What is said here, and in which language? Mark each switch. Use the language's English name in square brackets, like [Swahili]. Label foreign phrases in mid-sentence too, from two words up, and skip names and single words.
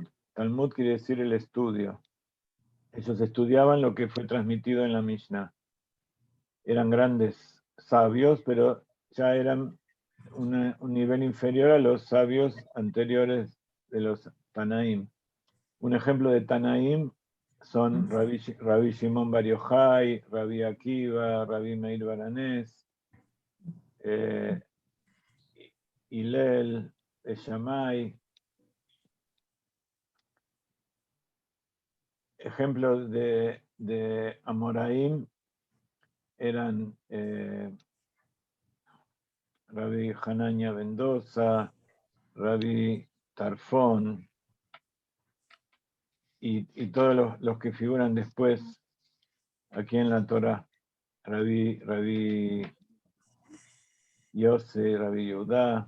[Spanish] Talmud quiere decir el estudio. Ellos estudiaban lo que fue transmitido en la Mishnah. Eran grandes sabios, pero ya eran un nivel inferior a los sabios anteriores de los Tanaim. Un ejemplo de Tanaim son Rabbi Shimon Bar Yochai, Rabbi Akiva, Rabbi Meir Baranés, Hillel, Shammai. Ejemplos de Amoraim eran Rabbi Hanania Mendoza, Rabbi Tarfón, y todos los que figuran después aquí en la Torah, Rabbi Yose, Rabbi Yehudá.